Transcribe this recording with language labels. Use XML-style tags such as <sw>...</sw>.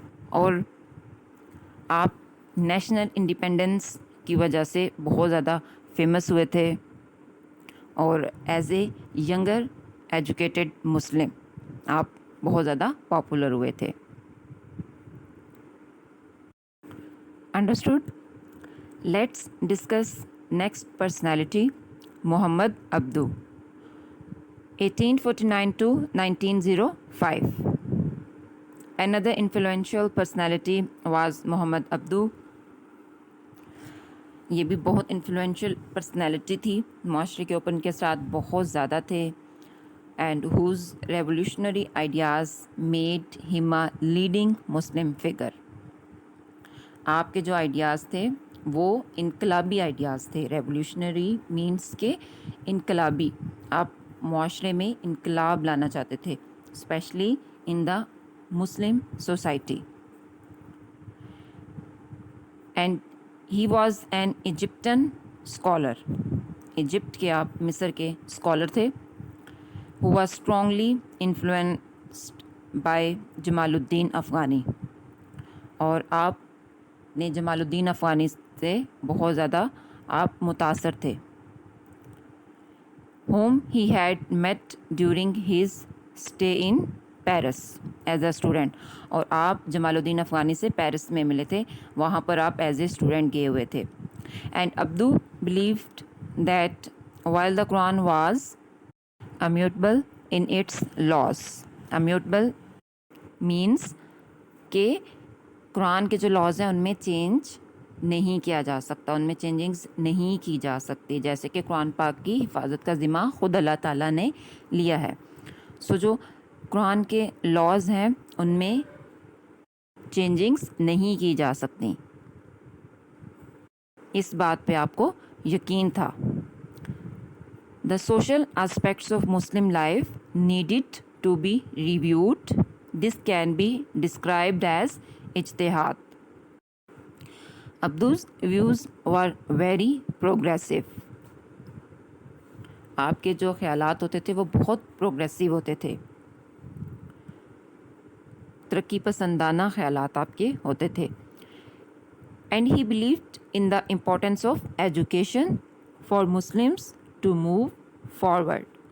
<ur>اور آپ national independence کی وجہ سے بہت زیادہ فیمس ہوئے تھے، اور ایز اے ینگر ایجوکیٹڈ مسلم آپ بہت زیادہ پاپولر ہوئے تھے.</ur> <en>Understood? Let's discuss next personality, Muhammad Abduh, 1849 to 1905. Another influential personality was Muhammad Abduh.</en> <ur>یہ بھی بہت انفلوئنشل پرسنالٹی تھی، معاشرے کے اوپر ان کے ساتھ بہت زیادہ تھے.</ur> <en>And whose revolutionary ideas made him a leading Muslim figure.</en> <ur>آپ کے جو آئیڈیاز تھے وہ انقلابی آئیڈیاز تھے. ریولیوشنری مینس کے انقلابی، آپ معاشرے میں انقلاب لانا چاہتے تھے،</ur> <en>Especially in the Muslim society. And he was an Egyptian scholar.</en> <ur>Egypt کے، آپ مصر کے اسکالر تھے.</ur> <en>he was strongly influenced by Jamal al-Din Afghani,</en> <ur>اور آپ نے جمال الدین افغانی سے بہت زیادہ آپ متاثر تھے.</ur> <en>whom he had met during his stay in Paris as a student.</en> <ur>اور آپ جمال الدین افغانی سے پیرس میں ملے تھے، وہاں پر آپ ایز اے اسٹوڈنٹ گئے ہوئے تھے.</ur> <en>And Abduh believed that while the Quran was immutable in its laws.</en> <ur>Immutable means کہ قرآن کے جو لاز ہیں ان میں چینج نہیں کیا جا سکتا، ان میں چینجنگز نہیں کی جا سکتی، جیسے کہ قرآن پاک کی حفاظت کا ذمہ خود اللہ تعالیٰ نے لیا ہے. سو جو قرآن کے لاز ہیں ان میں چینجنگز نہیں کی جا سکتی، اس بات پہ آپ کو یقین تھا.</ur> <en>The social aspects of Muslim life needed to be reviewed. This can be described as ijtihad. Abduh's views were very progressive.</en> <ur>آپ کے جو خیالات ہوتے تھے وہ بہت پروگریسو ہوتے تھے، ترقی پسندانہ خیالات آپ کے ہوتے تھے.</ur> <en>And he believed in the importance of education for Muslims to move forward.</en>